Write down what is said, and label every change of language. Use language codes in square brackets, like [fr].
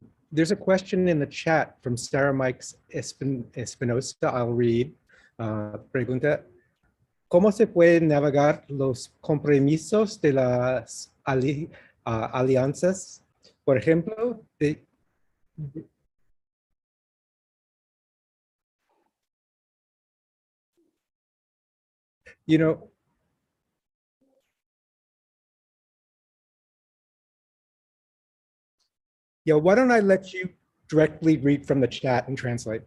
[en] There's a question in the chat from Sarah Mike's Espinosa. I'll read. [es] Pregunta, ¿cómo se pueden navegar los compromisos de las alianzas? Por ejemplo, [en] you know, yeah, why don't I let you directly read from the chat and translate?